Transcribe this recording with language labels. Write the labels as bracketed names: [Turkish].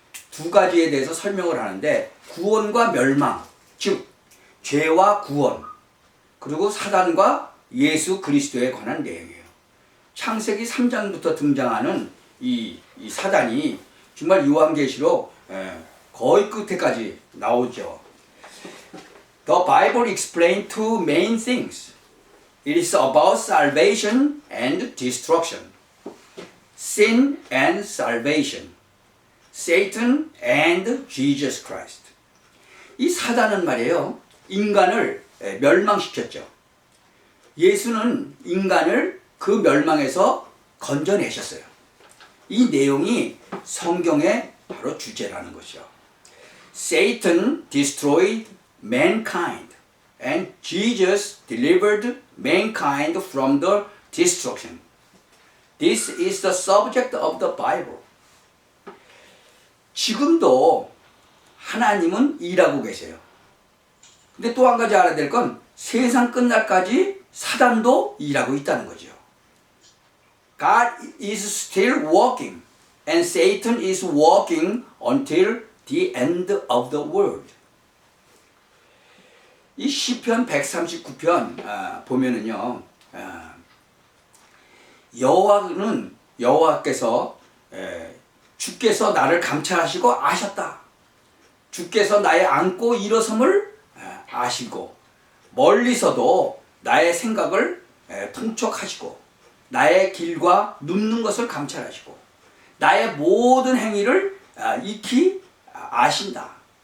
[Korean] 두 가지에 대해서 설명을 하는데 구원과 멸망, 즉 죄와 구원, 그리고 사단과 예수 그리스도에 관한 내용이에요. 창세기 3장부터 등장하는 이 사단이 정말 요한계시록 거의 끝에까지 나오죠. [English] The Bible explains two main things. It is about salvation and destruction. Sin and salvation. Satan and Jesus Christ. [Korean] 이 사단은 말이에요. 인간을 멸망시켰죠. 예수는 인간을 그 멸망에서 건져내셨어요. 이 내용이 성경의 바로 주제라는 것이죠. [English] Satan destroyed mankind and Jesus delivered mankind from the destruction. This is the subject of the Bible. [Korean] 지금도 하나님은 일하고 계세요. 근데 또 한 가지 알아야 될 건 세상 끝날까지 사단도 일하고 있다는 거죠. [English] God is still working and Satan is working until the end of the world. [Korean] 이 시편 139편 보면은요, 여호와께서 주께서 나를 감찰하시고 아셨다. 주께서 나의 앉고 일어섬을 아시고 멀리서도 나의 생각을 통촉하시고 나의 길과 눕는 것을 감찰하시고 나의 모든 행위를 익히 아신다.